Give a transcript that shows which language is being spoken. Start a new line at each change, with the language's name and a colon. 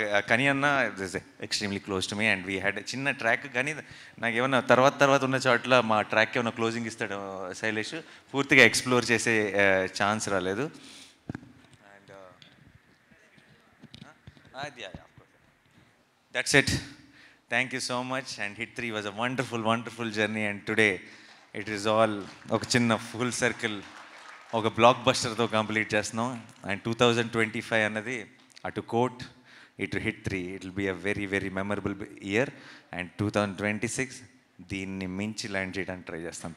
English: Kani Anna is extremely close to me, and we had a chinna track.
Telugu: Kani నాకు ఏమన్నా తర్వాత ఉన్న చోట్ల మా ట్రాక్ ఏమన్నా క్లోజింగ్ ఇస్తాడు శైలేష్. పూర్తిగా ఎక్స్ప్లోర్ చేసే ఛాన్స్ రాలేదు.
English: Yeah, of course. That's it. Thank you so much. And Hit 3 was a wonderful journey. And today, it is all
Telugu: ఒక చిన్న
English: full circle,
Telugu: ఒక బ్లాక్ బస్టర్తో కంప్లీట్ చేస్తున్నాం.
English: and 2025
Telugu: అన్నది అటు కోట్, ఇటు
English: Hit 3, it will be a very memorable year.
Telugu: And 2026 దీన్ని మించి land చేయడానికి ట్రై చేస్తాం.